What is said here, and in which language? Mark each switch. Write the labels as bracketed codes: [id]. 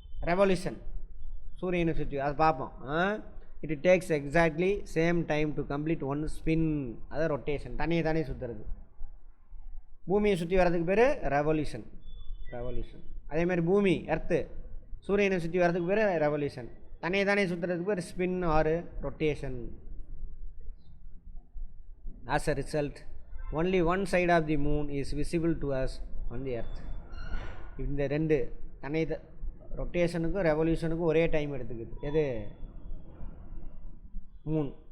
[ta] Revolution சூரியனை சுற்றி அதை பார்ப்போம். [en] It takes exactly same time to complete 1 spin. [ta] அதான் ரொட்டேஷன், தண்ணியை தானே சுற்றுறது. பூமியை சுற்றி வர்றதுக்கு பேர் ரெவல்யூஷன். அதேமாதிரி பூமி எர்த்து சூரியனை சுற்றி வர்றதுக்கு பேர் ரெவல்யூஷன். தண்ணியை தானே சுற்றுறதுக்கு பேர் spin R rotation. [en] As a result, only one side of the moon is visible to us on the earth. [ta] இந்த ரெண்டு தன்னை ரொட்டேஷனுக்கும் ரெவல்யூஷனுக்கும் ஒரே டைம் எடுத்துக்குது. எது? மூன்.